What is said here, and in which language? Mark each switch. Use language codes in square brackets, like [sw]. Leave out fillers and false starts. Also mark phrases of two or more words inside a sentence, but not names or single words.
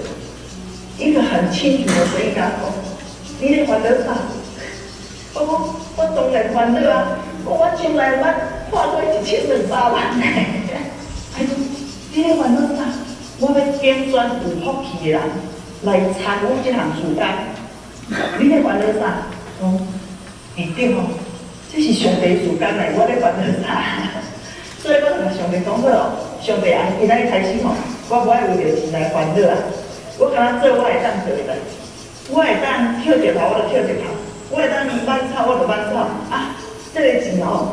[nan] 一个很清楚的声音甲我讲：你咧欢乐啥？我讲我当然欢乐啊，我将来破过1200万呢！哎，你咧烦恼啥？我要拣选有福气的人来参与这项事工。你咧烦恼啥？对吼，这是上帝事工来，我咧烦恼啥？所以我就甲上帝讲好哦，上帝啊，今仔日开始吼，我无爱为着钱来烦恼啊，我敢若做我会当做的代志，我会当跳一头我就跳一头，我会当挽草我就挽草啊，这个钱哦。